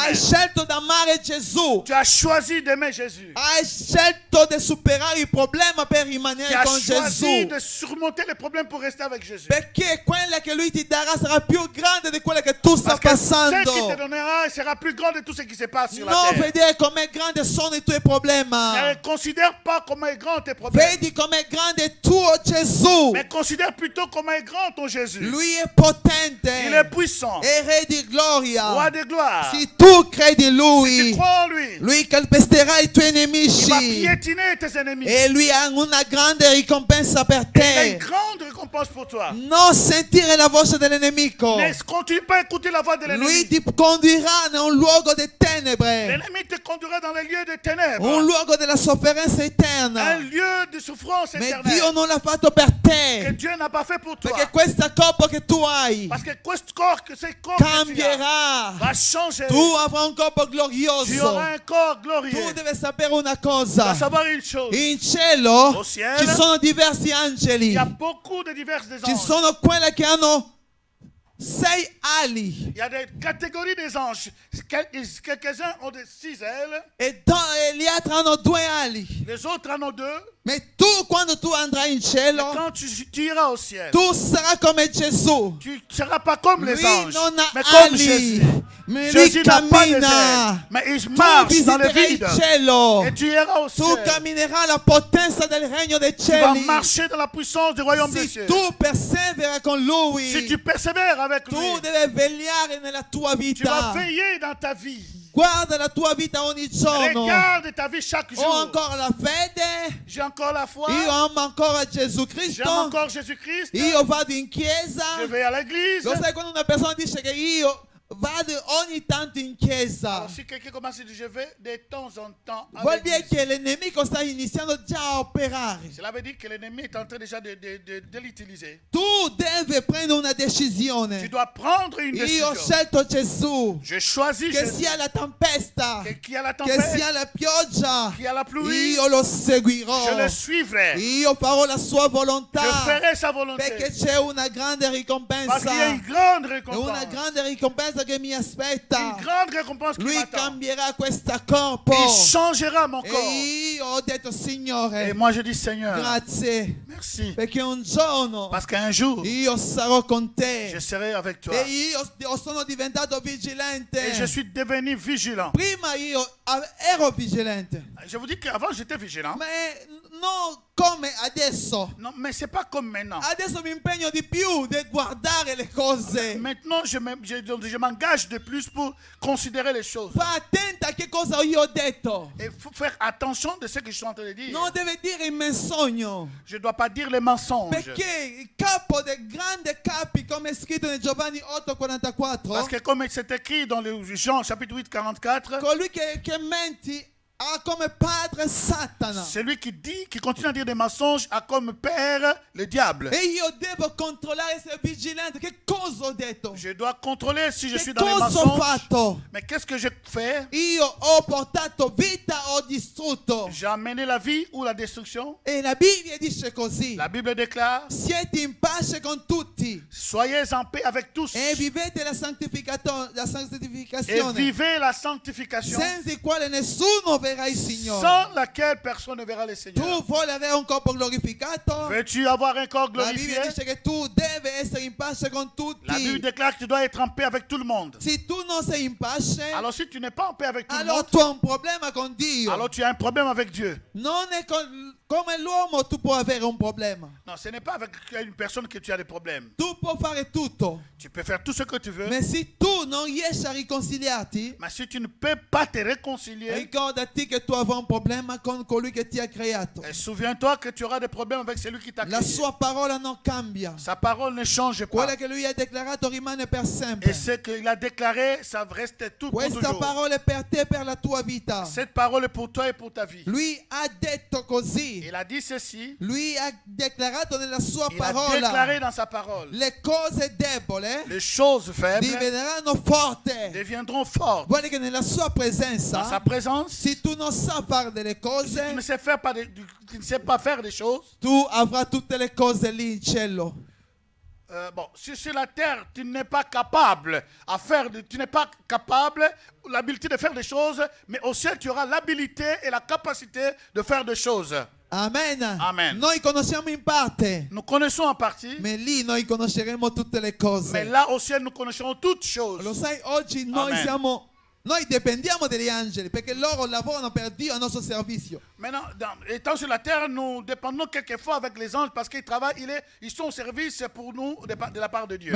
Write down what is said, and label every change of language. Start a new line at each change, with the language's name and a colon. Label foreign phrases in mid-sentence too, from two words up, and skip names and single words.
Italian: Hai scelto di amare Gesù.
French: Tu as choisi d'aimer Jésus.
Italian: Hai scelto di superare i problemi problema per rimanere
French: Qui a
Italian: con
French: choisi
Italian: Gesù.
French: de surmonter les problèmes pour rester avec Jésus.
Italian: Perché quella che lui ti darà sarà più grande di quella che tu stai
French: Parce que ce
Italian: passando.
French: qu'il te donnera sera plus grand de tout ce qui se passe sur la
Italian: Non
French: terre.
Italian: vedere com'è grande sono i tuoi problemi.
French: Ne considère pas comment est grand tes problèmes.
Italian: Vedi com'è grande il tuo Gesù.
French: Mais considère plutôt comment est grand ton Jésus.
Italian: Lui è potente.
French: Il est puissant.
Italian: È re di gloria.
French: Roi de gloire.
Italian: Se tu credi in
French: Si tu
Italian: lui,
French: crois en lui,
Italian: lui calpesterà i tuoi
French: il va
Italian: nemici.
French: piétiner tes ennemis.
Italian: E lui ha una grande ricompensa per
French: Il a une
Italian: te.
French: grande récompense pour toi.
Italian: Non sentire la voce dell'nemico.
French: Ne continue pas à écouter la voix de
Italian: Lui
French: l'ennemi.
Italian: ti condurrà in un luogo di tenebre.
French: L'ennemi te conduira dans les lieux de ténèbres.
Italian: Un luogo della sofferenza
French: Un
Italian: eterna.
French: lieu de souffrance
Italian: Ma Dio
French: éternelle.
Italian: non l'ha fatto per
French: Que
Italian: te.
French: Dieu n'a pas fait pour toi.
Italian: Perché questo corpo che tu hai
French: Parce que ce corps que tu as
Italian: cambierà.
French: va changer.
Italian: Tu avrai un corpo
French: Tu
Italian: glorioso.
French: auras un corps
Italian: Tu
French: glorieux.
Italian: devi sapere una
French: Tu dois
Italian: cosa.
French: savoir une chose.
Italian: In cielo
French: Au ciel,
Italian: ci sono diversi
French: il
Italian: angeli.
French: y a beaucoup de diverses des
Italian: Ci
French: anges.
Italian: sono quelli che hanno 6 ali.
French: Il y a des catégories des anges. Quelques-uns ont des 6 ailes.
Italian: E gli altri hanno 2 ali.
French: Les autres en ont 2.
Italian: Ma tu quando tu andrai in cielo,
French: Quand tu iras au ciel,
Italian: tu sarai come Gesù.
French: tu ne seras pas comme les
Italian: Lui
French: anges,
Italian: non ha
French: mais comme
Italian: ali,
French: Jésus.
Italian: ma lui
French: Jésus n'a pas des ailes,
Italian: cammina.
French: mais il
Italian: Tu
French: marche dans le
Italian: visiterai
French: vide.
Italian: il cielo.
French: Et tu iras au
Italian: Tu
French: ciel.
Italian: camminerai la potenza del regno dei
French: Tu vas
Italian: cieli.
French: marcher dans la puissance du royaume des
Italian: Se
French: cieux.
Italian: tu perseveri con
French: Si
Italian: lui,
French: tu persévères avec lui,
Italian: tu devi vegliare nella tua
French: tu vas
Italian: vita.
French: veiller dans ta vie.
Italian: Guarda la tua vita ogni giorno.
French: Regarde ta vie chaque
Italian: Ho
French: jour.
Italian: ancora la fede.
French: J'ai encore la foi.
Italian: Io amo ancora Gesù
French: J'aime
Italian: Cristo.
French: encore Jésus-Christ.
Italian: Io vado in chiesa.
French: Je vais à l'église.
Italian: Lo sai quando una persona dice che io vado ogni tanto in chiesa?
French: Alors, si quelqu'un commence à dire je vais de temps en temps à
Italian: Vuol dire
French: l'église,
Italian: che il nemico sta iniziando già a operare.
French: cela veut dire que l'ennemi est en train déjà de l'utiliser.
Italian: Tu devi prendere una
French: Tu
Italian: decisione.
French: dois prendre une
Italian: Io ho
French: décision.
Italian: scelto Gesù.
French: Je choisis
Italian: Che
French: Jésus.
Italian: sia la tempesta,
French: Qu'il y a la
Italian: che
French: tempête,
Italian: sia la pioggia,
French: qu'il y a la pluie,
Italian: io lo seguirò.
French: je le suivrai.
Italian: Io farò la sua
French: Je
Italian: volontà.
French: ferai sa volonté.
Italian: Perché c'è una grande
French: Parce qu'il y a une
Italian: ricompensa.
French: grande
Italian: È
French: récompense.
Italian: una grande ricompensa che mi
French: Une
Italian: aspetta.
French: grande récompense qui
Italian: Lui
French: m'attend.
Italian: cambierà questo corpo.
French: Il changera mon corps.
Italian: E io ho detto,
French: Et
Italian: Signore,
French: moi je dis Seigneur,
Italian: grazie.
French: merci.
Italian: Perché un giorno
French: Parce qu'un jour,
Italian: io sarò con te.
French: je serai avec toi.
Italian: E io sono diventato vigilante.
French: Et je suis devenu vigilant.
Italian: Prima io ero vigilante.
French: Je vous dis qu'avant j'étais vigilant.
Italian: Ma non come adesso.
French: Non, mais c'est pas comme maintenant.
Italian: Adesso mi impegno di più di guardare le cose.
French: Maintenant, je m'engage de plus pour considérer les choses.
Italian: Fa attenta a che cosa io ho detto.
French: Et il faut faire attention de ce que je suis en train de dire.
Italian: Non deve dire il menzogno.
French: Je ne dois pas dire les mensonges.
Italian: Perché il capo del grande capi, come è scritto in Giovanni 8:44,
French: Parce que comme c'est écrit dans le Jean chapitre 8, 44,
Italian: colui che menti ha come padre Satana.
French: celui qui dit, qui continue à dire des mensonges, a comme père le diable.
Italian: E io devo controllare, essere vigilante. Che cosa ho detto?
French: Je dois contrôler si je
Italian: Che
French: suis dans les
Italian: cosa ho
French: mensonges.
Italian: fatto?
French: Mais qu'est-ce que je fais?
Italian: Io ho portato vita, ho distrutto.
French: J'ai amené la vie ou la destruction?
Italian: E la Bibbia dice così.
French: La Bible déclare,
Italian: Siete in pace con tutti
French: soyez en paix avec tous
Italian: e vivete la
French: et
Italian: santificazione,
French: vivez la sanctification,
Italian: senza il quale nessuno verrà il Signore.
French: sans laquelle personne ne verra le Seigneur.
Italian: Tu vuoi avere un corpo glorificato?
French: Veux-tu avoir un corps
Italian: La Bibbia
French: glorifié?
Italian: dice che tu devi essere in pace con
French: La Bible
Italian: tutti.
French: déclare que tu dois être en paix avec tout le monde.
Italian: Se tu non sei in pace,
French: Alors si tu n'es pas en paix avec tout le
Italian: allora
French: monde,
Italian: tu hai un problema con Dio.
French: alors tu as un problème avec Dieu.
Italian: Non è come l'uomo tu puoi avere un problema.
French: Non, ce n'est pas avec une personne que tu as des problèmes.
Italian: Tu puoi fare tutto,
French: Tu peux faire tout ce que tu veux,
Italian: ma se tu non riesci a riconciliarti,
French: mais si tu ne peux pas te réconcilier,
Italian: ricordati che tu avrai un problema con colui che ti ha creato.
French: et souviens-toi que tu auras des problèmes avec celui qui t'a
Italian: La
French: créé.
Italian: sua parola non cambia.
French: Sa parole ne change pas.
Italian: Quella che lui ha declarato rimane per sempre.
French: Et ce qu'il a déclaré, ça reste tout pour
Italian: Questa
French: toujours.
Italian: parola è per te e per la tua vita.
French: Cette parole est pour toi et pour ta vie.
Italian: Lui ha detto così.
French: Il a dit ceci.
Italian: Lui ha declarato nella sua
French: Il a déclaré
Italian: parola.
French: dans sa parole.
Italian: Le cose debole
French: Les choses faibles
Italian: diventeranno forti.
French: deviendront fortes.
Italian: Guarda che nella sua
French: Dans sa
Italian: presenza,
French: présence,
Italian: se tu non sai fare delle
French: tu
Italian: cose,
French: ne sais pas faire des choses.
Italian: tu avrai tutte le cose lì in cielo.
French: Bon, si sur la terre tu n'es pas capable tu n'es pas capable, l'habilité de faire des choses, mais au ciel tu auras l'habilité et la capacité de faire des choses.
Italian: Amen.
French: Amen.
Italian: Noi conosciamo in parte,
French: Nous connaissons en partie,
Italian: ma lì noi conosceremo tutte le cose.
French: mais là au ciel, nous connaissons toutes choses.
Italian: Lo sai, oggi noi
French: Amen.
Italian: noi dipendiamo dagli angeli perché loro lavorano per Dio a nostro servizio.
French: Maintenant, étant sur la terre, nous dépendons quelquefois avec les anges parce qu'ils travaillent, ils sont au service pour nous de la part de Dieu.